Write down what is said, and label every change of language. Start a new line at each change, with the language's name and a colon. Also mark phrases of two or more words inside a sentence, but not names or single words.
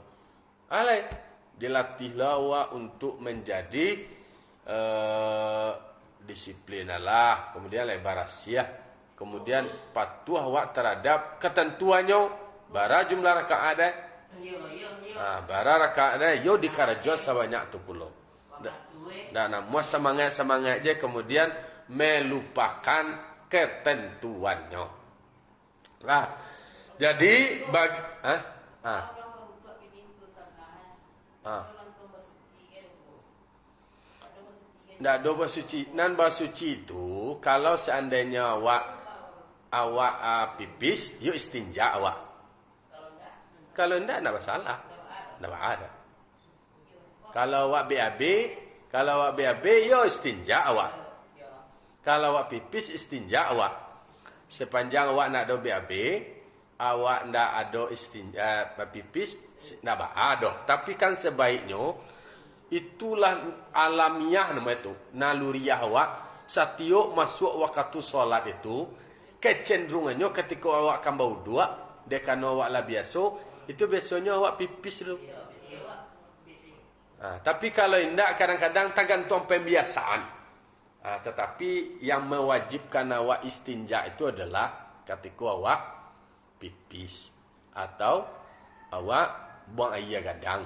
Indonesian: Alai dilatihlah awak untuk menjadi disiplin lah, kemudian lebar rahasia, kemudian patuh awak terhadap ketentuannya.
Minangkabau: Bara jumlah rakaat ada, bara rakaat ada, yo dikarajot sebanyak tu pulau.
Indonesian: Dan namun semangat je kemudian melupakan ketentuannya.
Minangkabau: Lah, jadi ndak ada basuci. Nan basuci itu kalau seandainya awak pipis, yuk istinja awak. Kalau ndak masalah. Ndak ada. Kalau awak BAB, yuk istinja awak. Kalau awak pipis, istinja awak. Sepanjang awak nak ada BAB, awak ndak ada istinja pipis, ndak ada.
Indonesian: Tapi kan sebaiknya itulah alamiah nama itu, naluriah awak. Setiap masuk waktu solat itu, kecenderungannya ketika awak akan berwuduk, dekan awak lah biasa, itu biasanya awak pipis dulu. Tapi kalau tidak, kadang-kadang tergantung pembiasaan. Tetapi yang mewajibkan awak istinja itu adalah ketika awak pipis atau awak buang air gadang.